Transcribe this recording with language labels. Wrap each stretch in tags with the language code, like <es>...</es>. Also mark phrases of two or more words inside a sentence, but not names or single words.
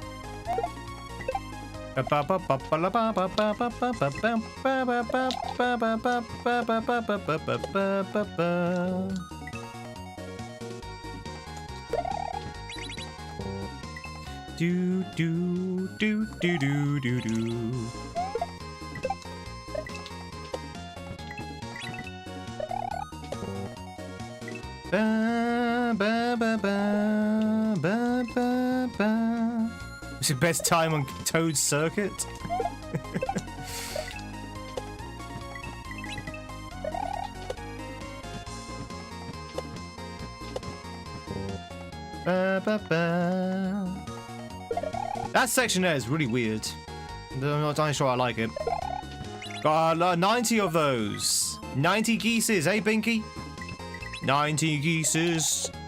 <en>Do do do do do do do. Ba ba ba ba ba ba ba. What's your best time on Toad's circuit? Ba ba ba. That section there is really weird. I'm not entirely sure I like it. Got 90 of those. 90 geeses, eh, Binky? 90 geeses.</en>